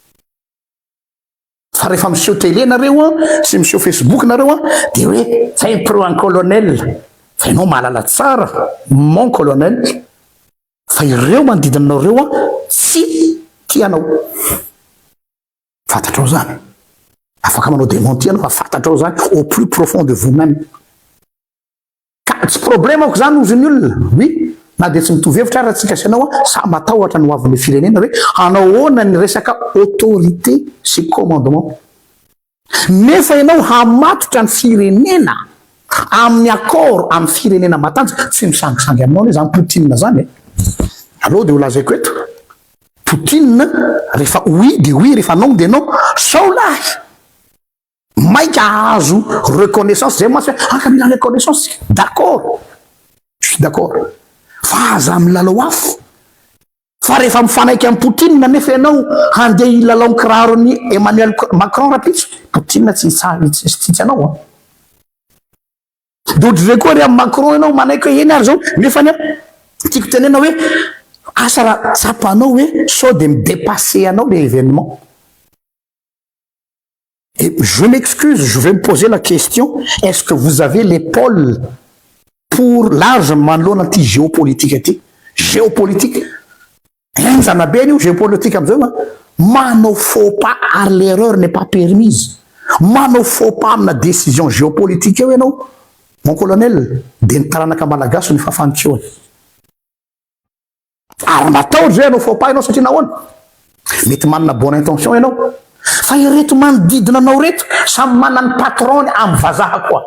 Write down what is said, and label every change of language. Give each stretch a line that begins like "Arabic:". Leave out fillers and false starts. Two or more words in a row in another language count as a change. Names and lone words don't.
Malagasy: Fa rehefa miseho télé nareo sy miseho Facebook nareo dia hoe zay
French: pro un colonel.
Malagasy: Fa ianao mahalala tsara
French: mon colonel,
Malagasy: fa ireo manodidinareo tsy tianao. Fantatrao zany. Afaka manao démenti anao, fantatrao zany
French: au plus profond de vous-même.
Malagasy: Ka tsy problème ako zany ozy ny olona. Oui, na dia tsy mitovy hevitra ara tsika sy anao samy matahotra ny hoavin'ny firenena hoe anao ahoana ny resaka autorité sy commandement. Nefa ianao hamatotra ny firenena amin'ny accord amin'ny firenena matanjaka, tsy misangisangy aminao ne zany Poutine zany. Allo dia ho lazaiko eto. Poutine rehefa oui dia oui, rehefa non dia non. Sao lahy maika azo reconnaissance zay masy hoe mila reconnaissance.
French: D'accord, je suis d'accord.
Malagasy: Fa aza amin'ny lalao afo. Fa rehefa mifanaiky amin'ny Poutine nefa ianao handeha hilalao kirarony Emmanuel Macron rapitso, Poutine tsy tsitsy anao. Dia ohatry zay koa ry amin'ny Macron ianao manaiky hoe eny ary zao, nefa tiako tenena hoe asa raha tsapanao hoe sao dia midépasser anao
French: le événement. Et je m'excuse, je vais me poser la question, est-ce que vous avez l'épaule pour large
Malagasy: manoloana ty géopolitique aty? Géopolitique enjana be io géopolitique amizao manao
French: faux pas
Malagasy: ary
French: l'erreur n'est pas permise.
Malagasy: Manao
French: faux pas
Malagasy: amina décision géopolitique eo ianao
French: mon colonel
Malagasy: dia ny taranaka malagasy ny fahafantsiony. Ary matahotra zay anao
French: faux pas
Malagasy: ianao satria nahoana? Mety manana
French: bonne intention
Malagasy: ianao, fa ireto manodidina anao reto samy manany patrony amin'ny vazaha koa.